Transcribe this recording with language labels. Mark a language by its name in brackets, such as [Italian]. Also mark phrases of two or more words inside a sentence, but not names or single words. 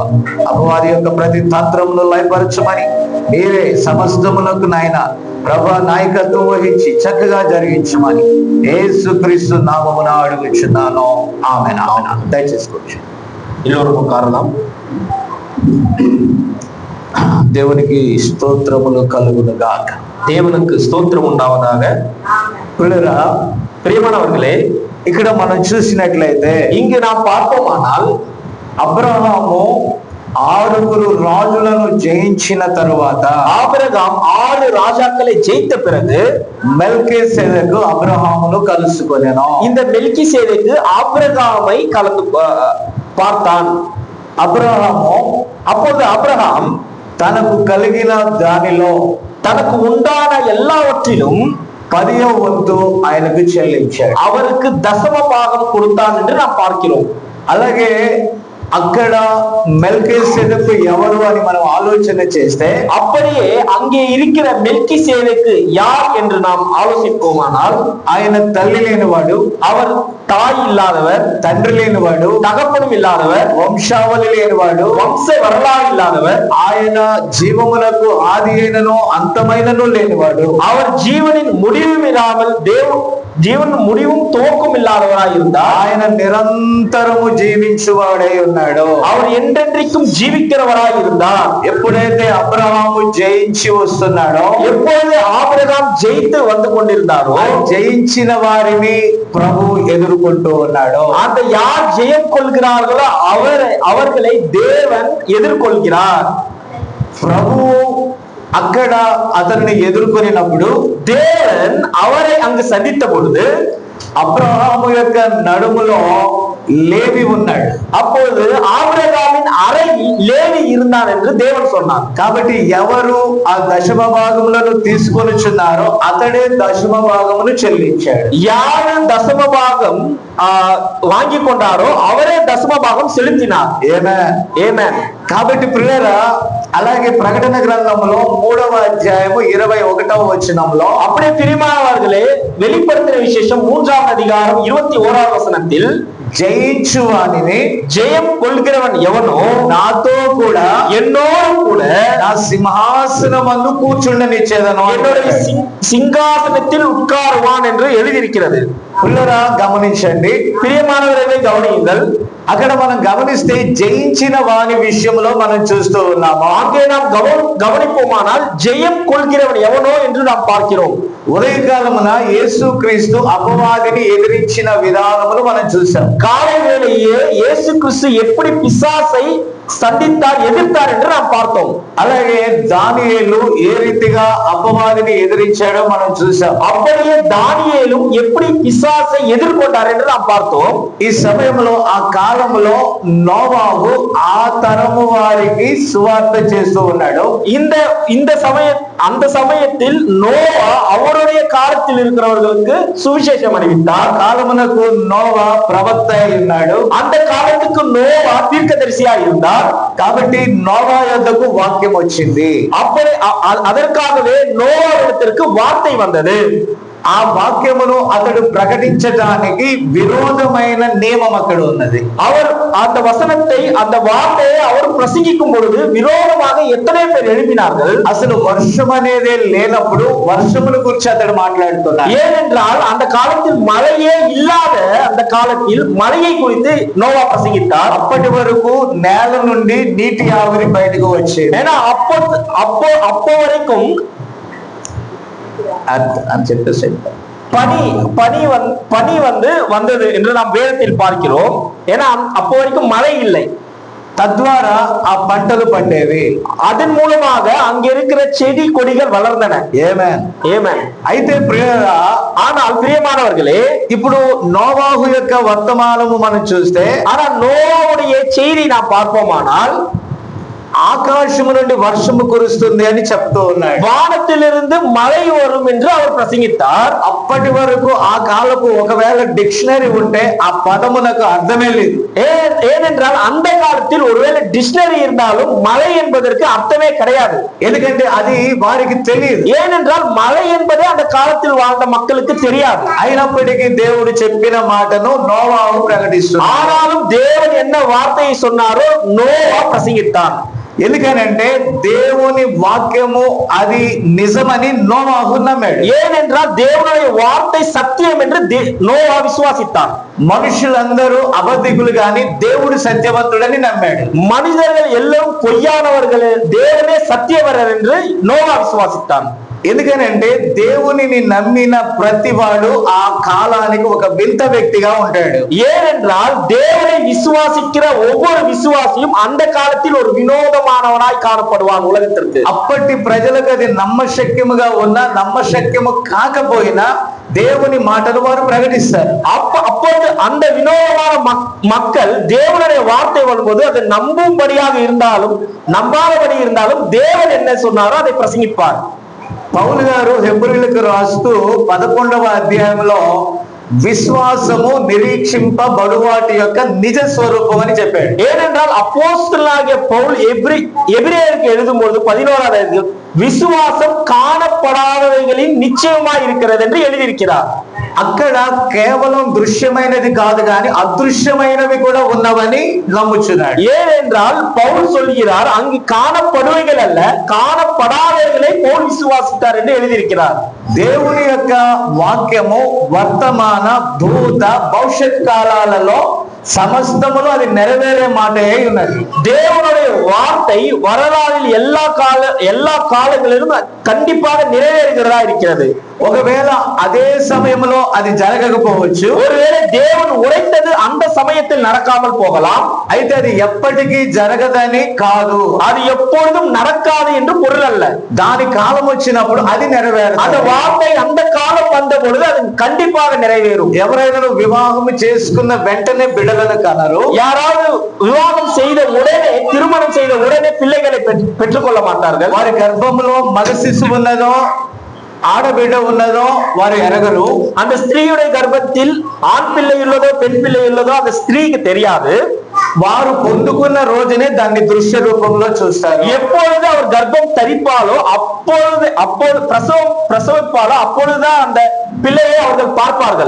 [Telugu] అపవాది యొక్క ప్రతి తంత్రమును లయపరచమని నీవే సమస్తమునకు నాయన ప్రభా నాయకత్వం వహించి చక్కగా జరిగించమని యేసుక్రీస్తు నామమున అడుగుచున్నాను. ఆమేన్. ఆమేన్. దయచేసుకోవచ్చు. ఎల్లవరకు కారణం దేవునికి స్తోత్రములు కలుగును గాక. [Tamil] தேவனுக்கு ஸ்தோத்திரம் உண்டாவதாக. [Telugu] పిల్లరా, [Tamil] பிரியமானவர்களே, [Telugu] ఇక్కడ మనం చూసినట్లయితే [Tamil] இங்கு நாம் பார்ப்போமானால் [Telugu] అబ్రహాము 6 రాజులను జయించిన తరువాత [Tamil] ஆபிரகாம் 6 ராஜாக்களை ஜெயித்த பிறகு [Telugu] మెల్కీసెదెకు అబ్రహామును కలుసుకొనెను. [Tamil] இந்த மெல்கிசேதேக்கு ஆபிரகாமை கலந்து பார்த்தான். அப்போது ஆபிரகாம் [Telugu] తనకు కలిగిన దానిలో [Tamil] தனக்கு உண்டான எல்லாவற்றிலும் [Telugu] 10వ వంతు ఆయనకు చెల్లించాడు. [Tamil] அவருக்கு தசம பாகம் கொடுத்தான் என்று நாம் பார்க்கிறோம். [Telugu] అలాగే అక్కడ మెల్కీసెదెకు ఎవరు అని మనం ఆలోచన చేస్తే [Tamil] அப்படியே அங்கே இருக்கிற மெல்கிசேதேக்கு யார் என்று நாம் ஆலோசிப்போமானால் [Telugu] ఆయన తల్లి లేనివాడు, [Tamil] அவர் தாய் இல்லாதவர், [Telugu] తండ్రి లేనివాడు, [Tamil] தகப்பனும் இல்லாதவர், [Telugu] వంశావళి లేనివాడు, [Tamil] వంశ வரலாறு இல்லாதவர், [Telugu] ఆయన జీవములకు ఆది అయినను అంతమైనను లేనివాడు, [Tamil] அவர் ஜீவனின் முடிவும் இல்லாமல் జీవన முடிவும் துவக்கம் இல்லாதவராய் இருந்தார். [Telugu] ఆయన నిరంతరము జీవించువాడై ఉన్నాడు. [Tamil] அவர் என்றென்றைக்கும் ஜீவிக்கிறவராய் இருந்தார். [Telugu] ఎప్పుడైతే అబ్రహాము జయించి వస్తున్నాడో, [Tamil] எப்பொழுது ஆபிரகாம் ஜெயித்து வந்து கொண்டிருந்தாரோ, [Telugu] జయించిన వారిని ప్రభు ఎదుర్కొంటూ ఉన్నాడు. [Tamil] அந்த யார் ஜெயம் கொள்கிறார்களோ அவர்களை தேவன் எதிர்கொள்கிறார். [Telugu] ప్రభు అక్కడ అతన్ని ఎదుర్కొనినప్పుడు [Tamil] தேவன் அவரை அங்கு சந்தித்த பொழுது [Telugu] అబ్రహాము యొక్క నడుములో లేవి ఉన్నాడు. [Tamil] அப்பொழுது ஆபிரகாமின் அறையில் லேவி இருந்தான் என்று தேவன் சொன்னார். [Telugu] కాబట్టి ఎవరు ఆ దశమ భాగములను తీసుకొనిచున్నారో అతడే దశమ భాగమును చెల్లించాడు. [Tamil] யாரு தசம பாகம் வாங்கி கொண்டாரோ அவரே தசம பாகம் செலுத்தினார். [Telugu] ఆమేన్. కాబట్టి ప్రియులారా, అలాగే ప్రకటన గ్రంథంలో 3వ అధ్యాయము 21వ వచనంలో [Tamil] அப்படியே பிரியமானவர்களே, வெளிப்படுத்தின விசேஷம் 3ஆம் அதிகாரம் 21வது வசனத்தில் [Telugu] జయించువానిని [Tamil] ஜெயம் கொள்கிறவன் எவனோ [Telugu] నాతో కూడా [Tamil] என்னோடு கூட [Telugu] నా సింహాసనమందు కూర్చుండనిచ్చేదను. [Tamil] என்னுடைய சிங்காசனத்தில் உட்காருவான் என்று எழுதியிருக்கிறது. [Telugu] పిల్లరా గమనించండి, [Tamil] பிரியமானவர்களை கவனியுங்கள். [Telugu] అక్కడ మనం గమనిస్తే జయించిన వాని విషయంలో మనం చూస్తూ ఉన్నాము. [Tamil] அங்கே நாம் கவனிப்போமானால் ஜெயம் கொள்கிறவன் எவனோ என்று நாம் பார்க்கிறோம். [Telugu] ఉదయకాలమున యేసుక్రీస్తు అపవాదిని ఎదిరించిన విధానమును మనం చూసాం. [Tamil] காலை வேளையே இயேசு கிறிஸ்து எப்படி பிசாசை சந்தித்தார், எதிர்த்தார் என்று நாம் பார்த்தோம். [Telugu] అలాగే దానియేలు ఏ రీతిగా అపవాదిని ఎదిరించాడో మనం చూసాం. [Tamil] அப்படியே தானிయేலும் எப்படி பிசாசை எதிர்கொண்டார் என்று நாம் பார்த்தோம். [Telugu] ఈ సమయంలో ఆ కాలంలో నోవాహు ఆ తరము వారికి సువార్త చేస్తూ ఉన్నాడు. [Tamil] அந்த சமயத்தில் நோவா அவருடைய காலத்தில் இருக்கிறவர்களுக்கு சுவிசேஷம் அறிவித்தார். [Telugu] కాలమునకు నోవా ప్రవక్త అయి ఉన్నాడు. [Tamil] அந்த காலத்துக்கு நோவா தீர்க்கதரிசியா இருந்தார். [Telugu] కాబట్టి నోవా యొద్దకు వాక్యం వచ్చింది. [Tamil] அப்படி அதற்காகவே நோவாவிடத்திற்கு வார்த்தை வந்தது. [Telugu] ఆ వాక్యమును అతడు ప్రకటించడానికి విరోధమైన నియమం అక్కడ ఉన్నది. [Tamil] அவர் அந்த வசனத்தை, அந்த வார்த்தையை அவர் பிரசங்கிக்கும் பொழுது விரோதமாக எத்தனை பேர் எழுப்பினார்கள். [Telugu] అసలు వర్షం అనేదే లేనప్పుడు వర్షముల గురించి అతడు మాట్లాడుతున్నాడు. [Tamil] ஏனென்றால் அந்த காலத்தில் மழையே இல்லாத அந்த காலத்தில் மழையை குறித்து நோவா பிரசங்கித்தார். [Telugu] అప్పటి వరకు నేల నుండి నీటి ఆవిరి బయటకు వచ్చేది. [Tamil] ஏன்னா அப்போ வரைக்கும் [Telugu] అని చెప్పేసి [Tamil] பனி வந்தது என்று நாம் வேதத்தில் பார்க்கிறோம். ஏன்னா அப்போ வரைக்கும் மழை இல்லை. [Telugu] తద్వారా ఆ పంటలు పండేవి. [Tamil] அதன் மூலமாக அங்க இருக்கிற செடி கொடிகள் வளர்ந்தன. [Telugu] ఆమేన్. అయితే ప్రియరా, [Tamil] ஆனால் பிரியமானவர்களே, [Telugu] ఇప్పుడు నోవాహు యొక్క వర్తమానము మనం చూస్తే, [Tamil] ஆனா நோவாவுடைய செய்தி நாம் பார்ப்போமானால் [Telugu] ఆకాశము నుండి వర్షము కురుస్తుంది అని చెప్తూ ఉన్నాడు. [Tamil] வானத்திலிருந்து மழை வரும் என்று அவர் பிரசங்கித்தார். [Telugu] అప్పటి వరకు ఆ కాలపు ఒకవేళ డిక్షనరీ ఉంటే ఆ పదమునకు అర్థమే లేదు. [Tamil] ஏனென்றால் அந்த காலத்தில் ஒருவேளை டிக்ஷனரி இருந்தாலும் மழை என்பதற்கு அர்த்தமே கிடையாது. [Telugu] ఎందుకంటే అది వారికి తెలియదు. [Tamil] ஏனென்றால் மழை என்பதே அந்த காலத்தில் வாழ்ந்த மக்களுக்கு தெரியாது. [Telugu] అయినప్పటికీ దేవుడు చెప్పిన మాటను నోవాహు ప్రకటిస్తున్నాడు. [Tamil] ஆனாலும் தேவன் என்ன வார்த்தையை சொன்னாரோ நோவா பிரசங்கித்தான். [Telugu] ఎందుకనంటే దేవుని వాక్యము అది నిజమని నోవాహు నమ్మాడు. [Tamil] ஏனென்றால் தேவனுடைய வார்த்தை சத்தியம் என்று நோவா விசுவாசித்தான். [Telugu] మనుషులందరూ అబద్ధికులు గాని దేవుడు సత్యవంతుడని నమ్మాడు. [Tamil] மனிதர்கள் எல்லோரும் பொய்யானவர்கள், தேவனே சத்தியவரர் என்று நோவா விசுவாசித்தான். [Telugu] ఎందుకనంటే దేవునిని నమ్మిన ప్రతివాడు ఆ కాలానికి ఒక వింత వ్యక్తిగా ఉంటాడు. [Tamil] ஏனென்றால் தேவனை விசுவாசிக்கிற ஒவ்வொரு விசுவாசியும் அந்த காலத்தில் ஒரு வினோதமானவனாய் காணப்படுவான் உலகத்திற்கு. [Telugu] అప్పటి ప్రజలకు అది నమ్మశక్యముగా ఉన్నా నమ్మశక్యము కాకపోయినా దేవుని మాటను వారు ప్రకటిస్తారు. [Tamil] அப்போது அந்த வினோதமான மக்கள் தேவனுடைய வார்த்தை வரும்போது அது நம்பும்படியாக இருந்தாலும் நம்பாதபடி இருந்தாலும் தேவன் என்ன சொன்னாரோ அதை பிரசங்கிப்பார். [Telugu] పౌలు గారు హెబ్రీయులకు రాస్తూ 11వ అధ్యాయంలో విశ్వాసము నిరీక్షింపబడు వాటి యొక్క నిజ స్వరూపం అని చెప్పాడు. [Tamil] ஏனென்றால் அப்போஸ்தலனாகிய பவுல் எபிரேயருக்கு எழுதும்போது 11வது விசுவாசம் காணப்படாதவைகளின் நிச்சயமாய் இருக்கிறது என்று எழுதியிருக்கிறார். [Telugu] అక్కడ కేవలం దృశ్యమైనది కాదు కానీ అదృశ్యమైనవి కూడా ఉన్నవని నమ్ముచున్నాడు. [Tamil] ஏனென்றால் பவுல் சொல்கிறார் அங்கு காணப்படுவைகள் அல்ல காணப்படாதவைகளை பவுல் விசுவாசித்தார் என்று எழுதியிருக்கிறார். [Telugu] దేవుని యొక్క వాక్యము వర్తమాన భూత భవిష్యత్ కాలాలలో సమస్తములో అది నెరవేరే మాటే ఉన్నది. [Tamil] தேவனுடைய வார்த்தை வரலாறில் எல்லா காலங்களிலும் கண்டிப்பாக நிறைவேறுகிறதா இருக்கிறது. [Telugu] ఒకవేళ అదే సమయంలో అది జరగకపోవచ్చు. [Tamil] ஒருவேளை தேவன் உரைத்தது அந்த சமயத்தில் நடக்காமல் போகலாம். [Telugu] అయితే అది ఎప్పటికీ జరగదని కాదు, [Tamil] அது எப்பொழுதும் நடக்காது என்று பொருள் அல்ல. [Telugu] దాని కాలం వచ్చినప్పుడు అది నెరవేరుతుంది. [Tamil] அந்த வார்த்தை அந்த காலம் வந்த பொழுது அது கண்டிப்பாக நிறைவேறும். [Telugu] ఎవరైనా వివాహం చేసుకున్న వెంటనే బిడ్డలను కనరు. [Tamil] யாராவது விவாகம் செய்த உடனே திருமணம் செய்த உடனே பிள்ளைகளை பெற்றுக்கொள்ள மாட்டார்கள். [Telugu] వారి గర్భంలో మగ శిశువు ఉన్నదో ఆడబిడ్డ ఉన్నదో వారు ఎరగరు. [Tamil] அந்த ஸ்திரீயுடைய கர்ப்பத்தில் ஆண் பிள்ளை உள்ளதோ பெண் பிள்ளை உள்ளதோ அந்த ஸ்திரீக்கு தெரியாது. [Telugu] వారు పొందుకున్న రోజునే దాన్ని దృశ్య రూపంలో చూస్తారు. [Tamil] எப்பொழுது அவர் கர்ப்பம் தரிப்பாலோ அப்பொழுது பிரசவிப்பாலோ அப்பொழுதுதான் அந்த பிள்ளையை அவர்கள் பார்ப்பார்கள்.